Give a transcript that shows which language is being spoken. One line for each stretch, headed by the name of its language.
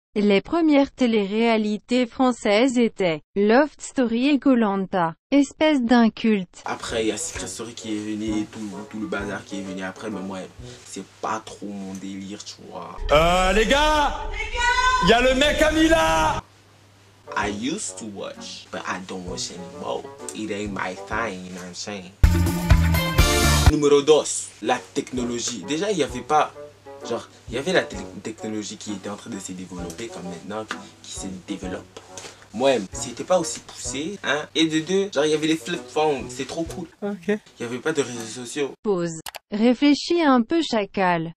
French: Les premières téléréalités françaises étaient Loft Story et Koh-Lanta. Espèce d'inculte. Après, il y a Secret Story qui est venu, tout le bazar qui est venu après, mais moi, c'est pas trop mon délire, tu vois. Les gars, il y a le mec à Mila.
English: I used to watch, but I don't watch anymore. It ain't my thing, you know what I'm saying?
French: Numéro 2, la technologie. Déjà, il n'y avait pas... Genre, il y avait la technologie qui était en train de se développer comme maintenant, qui se développe. Moi, c'était pas aussi poussé, hein. Et de deux, genre, il y avait les flip phones, c'est trop cool. Ok. Il n'y avait pas de réseaux sociaux. Pause. Réfléchis un peu chacal.